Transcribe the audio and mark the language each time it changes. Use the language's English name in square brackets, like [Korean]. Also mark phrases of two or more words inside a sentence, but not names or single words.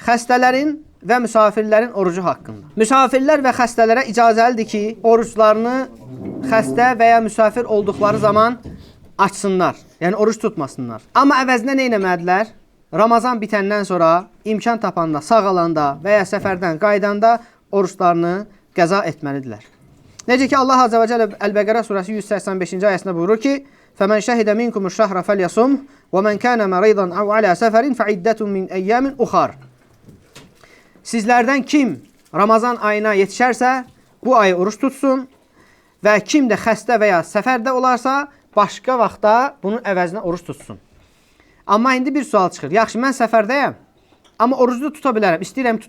[Azerbaijani] xəstələrin və müsafirlərin orucu haqqında. Müsafirlər və xəstələrə icazəlidir ki, oruçlarını xəstə və ya müsafir olduqları zaman açsınlar. Yəni, oruç tutmasınlar. Amma əvəzinə nə etməlidirlər? Ramazan bitəndən sonra imkan tapanda, sağalanda və ya səfərdən qaydanda oruçlarını qəza etməlidirlər. Necə ki, Allah [Arabic] عز وجل [Azerbaijani] Əl-Bəqərə surəsi 185-ci ayəsində buyurur ki, [Arabic] فَمَنْ شَهِدَ مِنْكُمُ الشَّهْرَ فَلْيَصُمْهُ وَمَنْ كَانَ مَرِيضًا أَوْ عَلَى سَفَرٍ فَعِدَّةٌ مِنْ أَيَّامٍ أُخَرَ. [Azerbaijani] Sizlərdən kim Ramazan ayına yetişərsə, bu ayı oruç tutsun və kim də xəstə və ya səfərdə olarsa, başqa vaxtda bunun əvəzinə oruç tutsun. Amma indi bir sual çıxır. Yaxşı, mən səfərdəyəm, amma orucu tuta bilərəm, istəyirəm tutum.